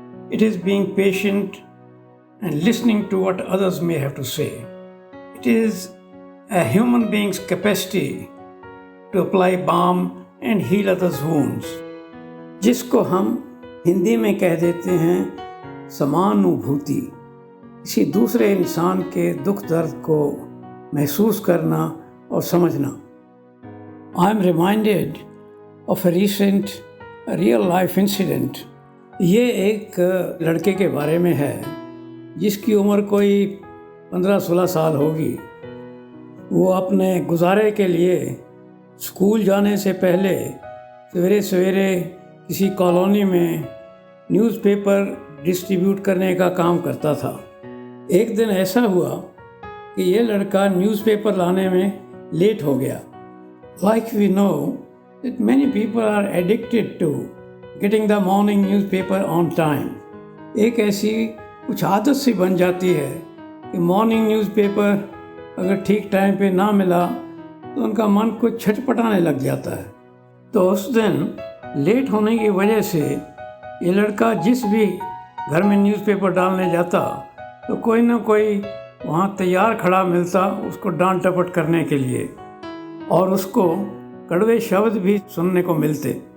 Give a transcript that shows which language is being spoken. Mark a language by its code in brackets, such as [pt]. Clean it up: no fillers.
[en] It is being patient and listening to what others may have to say. It is a human being's capacity to apply balm and heal others' wounds, [hi] जिसको हम हिंदी में कह देते हैं समानुभूति। किसी दूसरे इंसान के दुख दर्द को महसूस करना और समझना। [en] I am reminded of a recent real life incident. [hi] ये एक लड़के के बारे में है जिसकी उम्र कोई 15-16 साल होगी। वो अपने गुजारे के लिए स्कूल जाने से पहले सवेरे सवेरे किसी कॉलोनी में न्यूज़पेपर डिस्ट्रीब्यूट करने का काम करता था। एक दिन ऐसा हुआ कि ये लड़का न्यूज़पेपर लाने में लेट हो गया। [en] Like we know that many people are addicted to getting the morning newspaper on time. [hi] एक ऐसी कुछ आदत सी बन जाती है कि मॉर्निंग न्यूज़पेपर अगर ठीक टाइम पे ना मिला तो उनका मन कुछ छटपटाने लग जाता है। तो उस दिन लेट होने की वजह से ये लड़का जिस भी घर में न्यूज़पेपर डालने जाता तो कोई ना कोई वहाँ तैयार खड़ा मिलता उसको डांट डपट करने के लिए, और उसको कड़वे शब्द भी सुनने को मिलते।